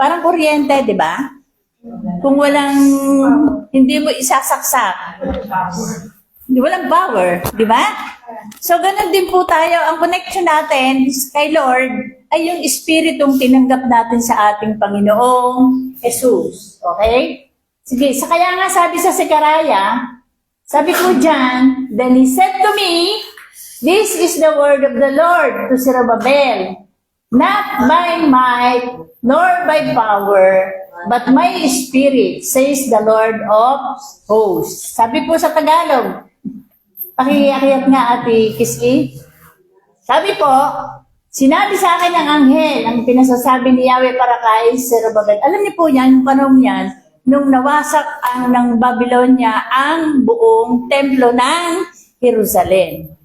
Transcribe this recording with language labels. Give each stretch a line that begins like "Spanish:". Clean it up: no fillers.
Filipino: Parang kuryente, di ba? Kung hindi mo isasaksak, walang power, di ba? So, ganun din po tayo. Ang connection natin kay Lord ay yung Espiritong tinanggap natin sa ating Panginoong Jesus.
English: Okay?
Filipino: Sige, kaya nga sabi sa Sekaraya, sabi ko dyan,
English: then he said to me, this is the word of the Lord to Zerubbabel, not by might nor by power, but my spirit, says the Lord of hosts.
Filipino: Sabi po sa Tagalog, pakikiyak nga Ate Kiski. Sabi po, sinabi sa akin ng anghel ang pinasasabi ni Yahweh para kay Zerubbabel. Alam niyo po yan, yung panahon yan, nung nawasak ng Babylonia ang buong templo ng Jerusalem.